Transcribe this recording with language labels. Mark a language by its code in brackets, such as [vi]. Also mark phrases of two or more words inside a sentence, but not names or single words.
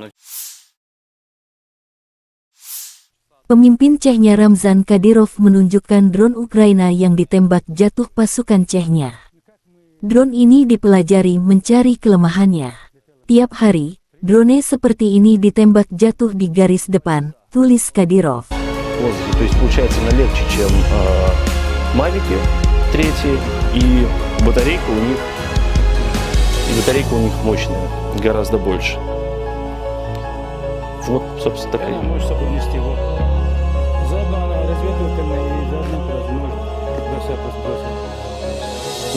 [id] Pemimpin Chechnya Ramzan Kadyrov menunjukkan drone Ukraina yang ditembak jatuh pasukan Chechnya. Drone ini dipelajari mencari kelemahannya. Tiap hari, drone seperti ini ditembak jatuh di garis depan, tulis Kadyrov. [ru] воздухе. То есть получается она легче, чем Мавики третьи, и батарейка у них мощная, гораздо больше. Вот, собственно, такая. Она может собой нести его. Заодно она разведывательная и заодно может бросать.